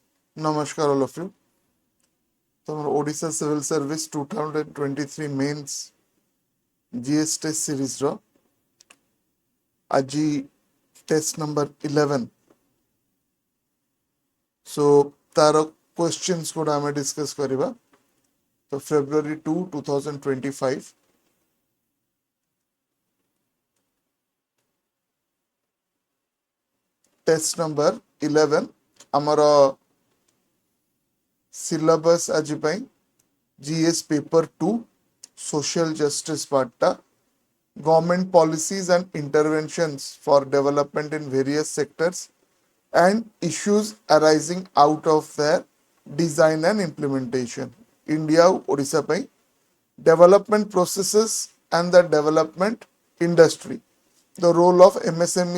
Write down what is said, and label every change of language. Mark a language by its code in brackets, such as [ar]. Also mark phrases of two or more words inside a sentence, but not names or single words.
[en] Namaskar all of you. So Odisha Civil Service 2023 Mains GS Test Series [or] ର ଆଜି [en] test number 11. [or] So ତାର questions ଗୁଡ଼ା ଆମେ discuss କରିବା. [en] So February 2, 2025. Test number 11 ଆମର syllabus [or] ଆଜି ପାଇଁ [en] GS paper 2 social justice part government policies and interventions for development in various sectors and issues arising out of their design and implementation. India Odisha pai development processes and the development industry, the role of MSMEs